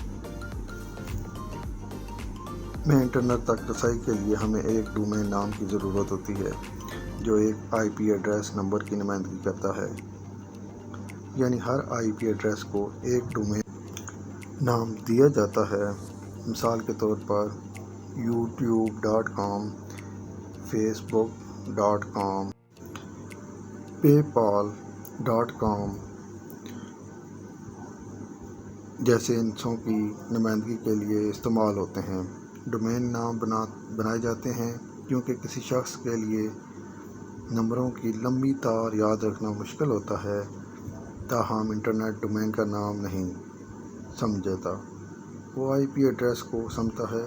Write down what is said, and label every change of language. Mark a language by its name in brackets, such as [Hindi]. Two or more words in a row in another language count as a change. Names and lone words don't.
[Urdu] میں انٹرنیٹ تک رسائی کے لیے ہمیں ایک ڈومین نام کی ضرورت ہوتی ہے جو ایک [English] IP address [Urdu] نمبر کی نمائندگی کرتا ہے، یعنی ہر [English] IP address [Urdu] کو ایک ڈومین نام دیا جاتا ہے۔ مثال کے طور پر youtube.com، facebook.com، paypal.com جیسے انسوں کی نمائندگی کے لیے استعمال ہوتے ہیں۔ ڈومین نام بنائے جاتے ہیں کیونکہ کسی شخص کے لیے نمبروں کی لمبی تار یاد رکھنا مشکل ہوتا ہے، تاہم انٹرنیٹ ڈومین کا نام نہیں سمجھتا، وہ [English] IP address [Urdu] کو سمجھتا ہے۔